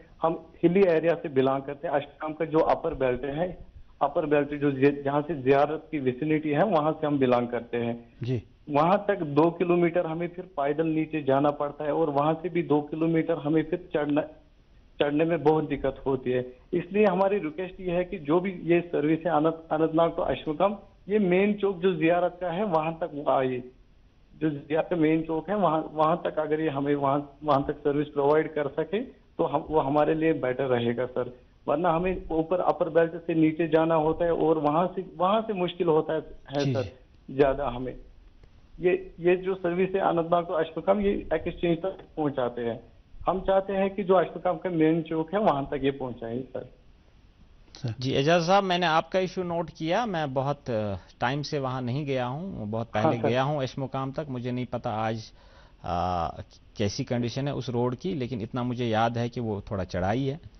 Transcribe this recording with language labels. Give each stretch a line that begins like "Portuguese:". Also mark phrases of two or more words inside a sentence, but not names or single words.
Urdu: ہم
English: hilly area
Urdu: سے بلانگ کرتے ہیں. اشمقام کا جو
English: upper belt
Urdu: ہے،
English: upper belt
Urdu: جو جہاں سے زیارت کی ویسینٹی ہے وہاں سے ہم بلانگ کرتے ہیں. جی وہاں تک 2 کلومیٹر ہمیں پھر پیدل نیچے جانا پڑتا ہے، اور وہاں سے بھی 2 کلومیٹر ہمیں پھر چڑھنے میں بہت دقت ہوتی ہے. اس لیے ہماری ریکویسٹ یہ ہے کہ جو بھی یہ سروس ہے اننت ناگ تو اشمقام، یہ مین چوک جو زیارت کا ہے وہاں تک وہ آئے. جو زیارت کا مین چوک ہے وہاں تک اگر یہ ہمیں وہاں تک
English: service provide
Urdu: کر سکے تو وہ ہمارے لیے بیٹر رہے گا سر. ورنہ ہمیں اوپر
English: upper belt
Urdu: سے نیچے جانا ہوتا ہے اور وہاں سے مشکل ہوتا ہے سر زیادہ ہمیں. یہ جو سروس ہے اننت ناگ تو اشمقام یہ ایکسچینج تک پہنچاتے ہیں. ہم چاہتے ہیں کہ جو اشمقام کا مین چوک ہے وہاں تک یہ پہنچائیں سر. جی اعجاز صاحب، میں نے آپ کا ایشو نوٹ کیا. میں بہت ٹائم سے وہاں نہیں گیا ہوں، بہت پہلے گیا ہوں اشمقام تک. مجھے نہیں پتا آج کیسی کنڈیشن ہے اس روڈ کی، لیکن اتنا مجھے یاد ہے کہ وہ تھوڑا چڑھائی ہے.